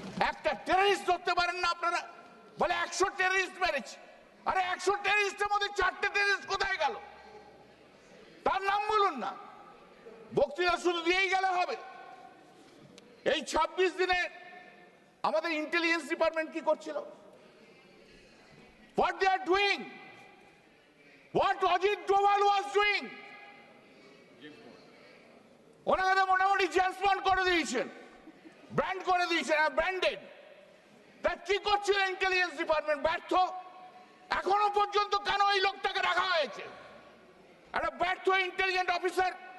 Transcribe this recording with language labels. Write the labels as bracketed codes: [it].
[bn] একটা টেররিস্ট ধরতে পারেন না আপনারা? বলে 100 টেররিস্ট মেরেছে। আরে 100 টেররিস্টের মধ্যে 4টে টেররিস্ট কোথায় গেল? তার নাম বলুন না। বক্তৃতা শুধু দিয়েই গেলে হবে? এই 26 দিনে আমাদের ইন্টেলিজেন্স ডিপার্টমেন্ট কি করছিল? [en] What they are doing? What Ajit Doval was doing? [bn] ওনাকে মোটামুটি জেমস বন্ড করে দিয়েছেন, ব্র্যান্ড করে দিয়েছেন, ব্র্যান্ডেড। তা কি করছিল ইন্টেলিজেন্স ডিপার্টমেন্ট? ব্যর্থ। এখনো পর্যন্ত কেন এই লোকটাকে রাখা হয়েছে? একটা ব্যর্থ ইন্টেলিজেন্ট অফিসার।